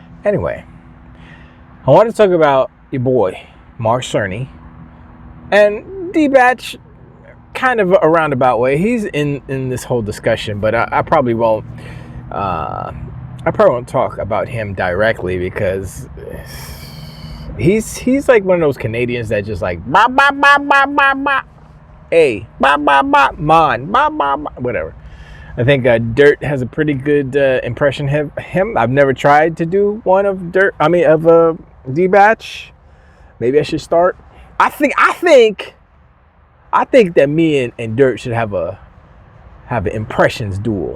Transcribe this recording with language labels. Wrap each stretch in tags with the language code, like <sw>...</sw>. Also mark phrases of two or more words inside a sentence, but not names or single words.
<en>Anyway, I want to talk about your boy Mark Cerny and D-Batch, kind of a roundabout way. He's in this whole discussion, but I probably won't. I probably won't talk about him directly because he's like one of those Canadians that just like ba ba ba ba ba ba, hey ba ba ba man ba ba ba, whatever. I think Dirt has a pretty good impression of him. I've never tried to do one of Dirt. I mean of D-Batch. Maybe I should start. I think that me and Dirt should have an impressions duel.</en>